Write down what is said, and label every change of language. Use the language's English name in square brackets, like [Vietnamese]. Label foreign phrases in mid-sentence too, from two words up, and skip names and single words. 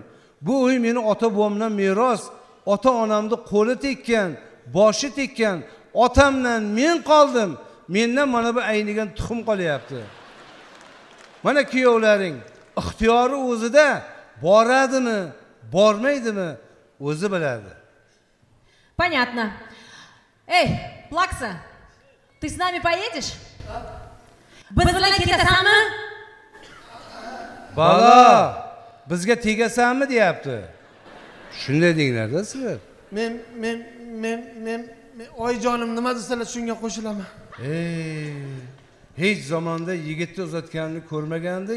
[Uzbek] Bu uy meni ota bobomdan meros. Ota onamni qo'li tekkan, boshi tekkan. Otamdan men qoldim. Mendan mana bu aynigan tuxum qolyapti. Mana kuyovlaring ixtiyori o'zida boradimi, bormaydimi, o'zi biladi. [Russian] Понятно. Эй, Плакса, ты с нами поедешь? [Uzbek] Biz bilan ketasanmi? Balo, bizga tegasanmi deyapti. Shunday denglar-da sizlar. Men oyijonim nima desalar shunga qo'shilaman. Hech zamonda yigitni uzatganini ko'rmagandik.